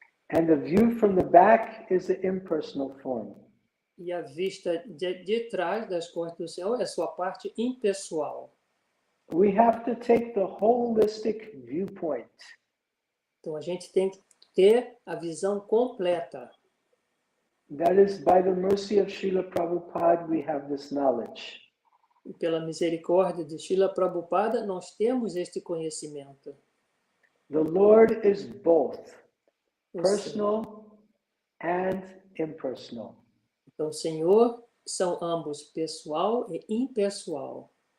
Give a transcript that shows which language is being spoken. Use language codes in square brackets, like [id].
[en] And the view from the back is the impersonal form. [pt] E a vista de trás das costas do Senhor é a sua parte impessoal. [en] We have to take the holistic viewpoint. [pt] Então, a gente tem que ter a visão completa. [en] That is, by the mercy of Srila Prabhupada, we have this knowledge. [pt] E pela misericórdia de Srila Prabhupada, nós temos este conhecimento. [en] The Lord is both personal and impersonal. [pt] Então, o Senhor são ambos pessoal e impessoal.